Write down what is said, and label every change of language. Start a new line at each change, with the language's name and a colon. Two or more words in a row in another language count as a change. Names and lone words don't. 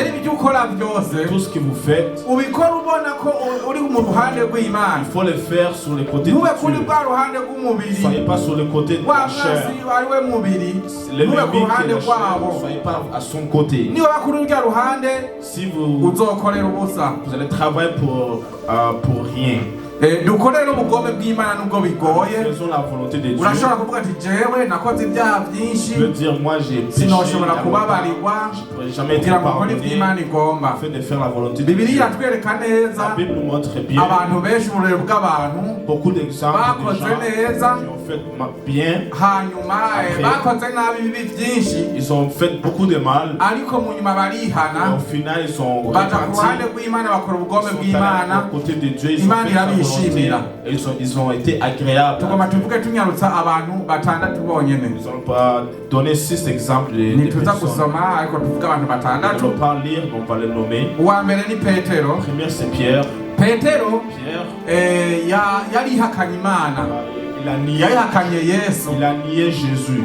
French: Tout ce que vous faites, il faut le faire sur le côté de Dieu. Ne soyez pas sur le côté de la chair. L'ennemi qui est la chair, ne soyez pas à son côté. Si vous allez travailler pour rien.
Rundi: dukorere ubugome bw'Imana nubwo bigoye.
French: Faisons la volonté de Dieu.
Rundi: Urashobora kuvuga ati jewe nakoze ibyaha byinshi,
French: je veux dire moi j'ai péché,
Rundi: sinoshobora kubabarirwa,
French: je pourrais jamais être pardonné afin de faire la volonté de Dieu.
Rundi: Bibiliya iratwereka neza
French: La Bible nous montre bien
Rundi: abantu benshi uburere bw'abantu
French: beaucoup d'exemples de gens qui ont fait bien,
Rundi: hanyuma bakoze nabi bibi byinshi,
French: ils ont fait beaucoup de mal,
Rundi: ariko mu nyuma barihana,
French: au final ils sont
Rundi: baja ku ruhande rw'Imana bakora ubugome bw'Imana,
French: au côté de Dieu ils ont fait la volonté. Ils ont été agréables. Nous allons pas donner 6 exemples de personnes. Nous n'allons pas lire, on va les nommer. Le premier c'est Pierre. Pierre, il a nié Jésus.